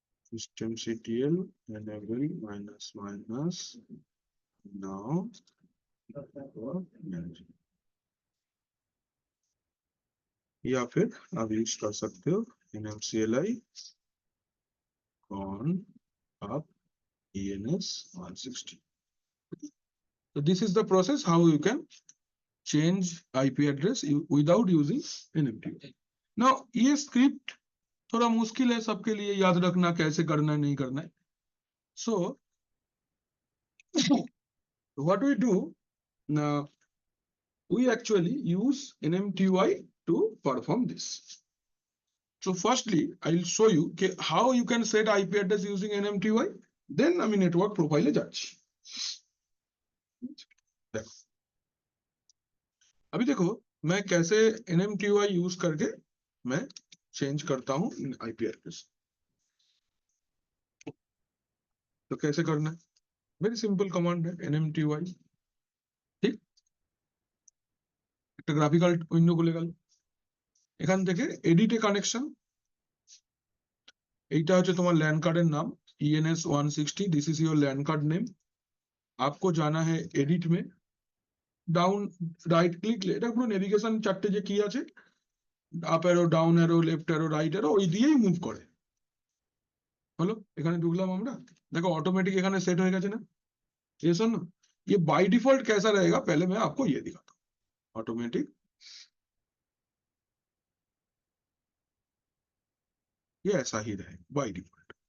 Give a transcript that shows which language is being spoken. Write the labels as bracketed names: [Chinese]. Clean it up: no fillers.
[Hindi] systemctl enable --, now network manager, या फिर आप यूज कर सकते हो nmcli on up ENS 160। [English] So this is the process how you can change IP address without using NMTY। [Hindi] Now ये script थोड़ा मुश्किल है सबके लिए याद रखना, कैसे करना है नहीं करना है। [English] So what we do now, we actually use NMTY to perform this। So firstly I'll show you how you can set IP address using NMTY, then [Bangla] আমি network profile এ যাচ্ছি। [Hindi] देखो अभी देखो मैं कैसे NMTY यूज करके मैं चेंज करता हूँ IP एड्रेस। तो कैसे करना है, [Bangla] वेरी सिंपल कमांड है NMTY, ঠিক, একটা গ্রাফিক্যাল উইন্ডো খুলে গেল, এখান থেকে এডিটে কানেকশন, এইটা হচ্ছে তোমার ল্যান্ড কার্ডের নাম ENS 160, [English] This is your land card name. [Hindi] आपको जाना है एडिट में, [Bangla] डाउन राइट क्लिक, এটা পুরো নেভিগেশন চারটে যে কি আছে, up arrow, down arrow, left arrow, right arrow, ওই দিয়েই মুভ করে। হলো, এখানে ঢুকলাম আমরা, [Hindi] देखो ऑटोमेटिक [Bangla] এখানে [Hindi] सेट [Bangla] হয়ে গেছে না, [Hindi] ये सुनो, ये बाय डिफॉल्ट कैसा रहेगा पहले मैं आपको ये दिखाता हूँ। ऑटोमेटिक ये ऐसा ही रहेगा बाय डिफॉल्ट।